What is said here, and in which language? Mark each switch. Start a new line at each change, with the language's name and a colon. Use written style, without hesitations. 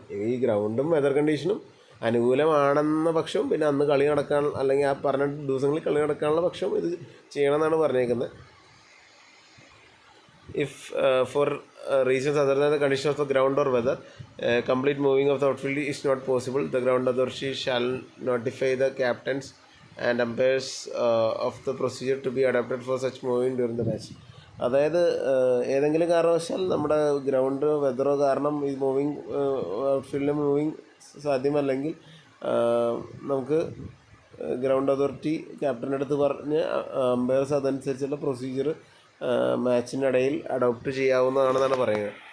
Malayalam: ഈ ഗ്രൗണ്ടും വെതർ കണ്ടീഷനും അനുകൂലമാണെന്ന പക്ഷവും പിന്നെ അന്ന് കളി നടക്കാൻ അല്ലെങ്കിൽ ആ പറഞ്ഞ ദിവസങ്ങളിൽ കളി നടക്കാനുള്ള പക്ഷവും ഇത് ചെയ്യണമെന്നാണ് പറഞ്ഞേക്കുന്നത്.
English: If for reasons other than the condition of the ground or weather, complete moving of the outfield is not possible, the ground authority shall notify the captains and umpires of the procedure to be adopted for such moving during the match.
Malayalam: അതായത് ഏതെങ്കിലും കാരണവശാൽ നമ്മുടെ ground വെതറോ കാരണം ഈ moving ഔട്ട്ഫീൽഡിൽ moving സാധ്യമല്ലെങ്കിൽ നമുക്ക് ground authority ക്യാപ്റ്റൻ്റെ അടുത്ത് പറഞ്ഞ് അമ്പയർസ് അതനുസരിച്ചുള്ള പ്രൊസീജിയർ മാച്ചിനിടയിൽ അഡോപ്റ്റ് ചെയ്യാവുന്നതാണെന്നാണ് പറയുന്നത്.